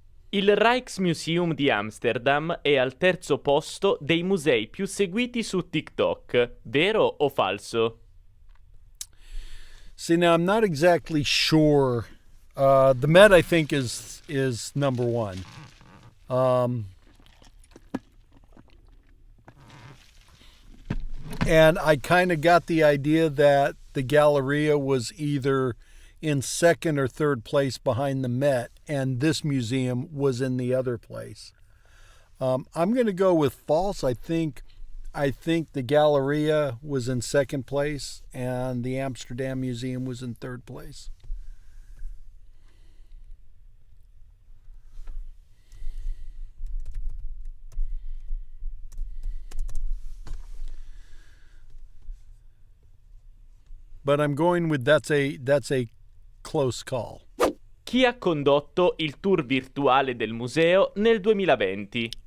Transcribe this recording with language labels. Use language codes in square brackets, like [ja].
[it] Il Rijksmuseum di Amsterdam è al terzo posto dei musei più seguiti su TikTok, vero o falso? [en] See, now I'm not exactly sure. The Met, I think, is number one. And I kind of got the idea that the Galleria was either in second or third place behind the Met, and this museum was in the other place. I'm going to go with false. I think the Galleria was in second place, and the Amsterdam Museum was in third place. But I'm going with that's a close call. [it] Chi ha condotto il tour virtuale del museo nel 2020?